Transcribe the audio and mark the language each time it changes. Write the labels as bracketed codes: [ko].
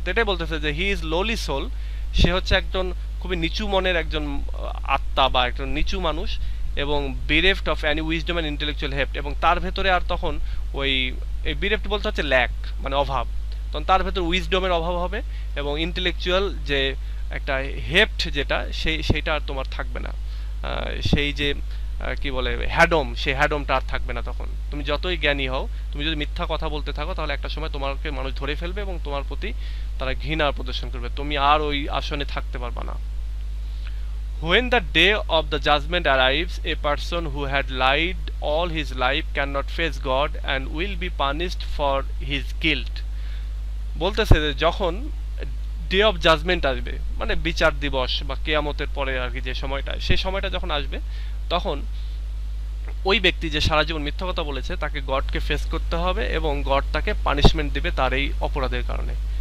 [bn] তো এটাই বলতেছে যে [en] he is lowly soul, [bn] সে হচ্ছে একজন খুবই নিচু মনের একজন আত্মা বা একজন নিচু মানুষ, এবং [en] bereft of any wisdom and intellectual heft, [bn] এবং তার ভেতরে আর তখন ওই bereft বলতে হচ্ছে ল্যাক মানে অভাব, তখন তার ভেতর উইজডমের অভাব হবে এবং ইন্টেলেকচুয়াল যে একটা হেফট যেটা সেইটা আর তোমার থাকবে না। সেই যে কি বলে হ্যাডম, সেই হ্যাডমটা আর থাকবে না। তখন তুমি যতই জ্ঞানী হও, তুমি যদি মিথ্যা কথা বলতে থাকো, তাহলে একটা সময় তোমাকে মানুষ ধরে ফেলবে এবং তোমার প্রতি তারা ঘৃণা প্রদর্শন করবে, তুমি আর ওই আসনে থাকতে পারবে না। [en] When the day of the judgment arrives, a person who had lied all his life cannot face God and will be punished for his guilt. [bn] বলতেছে যে যখন ডে অফ জাজমেন্ট আসবে, মানে বিচার দিবস বা কিয়ামতের পরে আর কি যে সময়টা, সেই সময়টা যখন আসবে, তখন ওই ব্যক্তি যে সারা জীবন মিথ্যা কথা বলেছে তাকে গডকে ফেস করতে হবে এবং গড তাকে পানিশমেন্ট দিবে তার এই অপরাধের কারণে।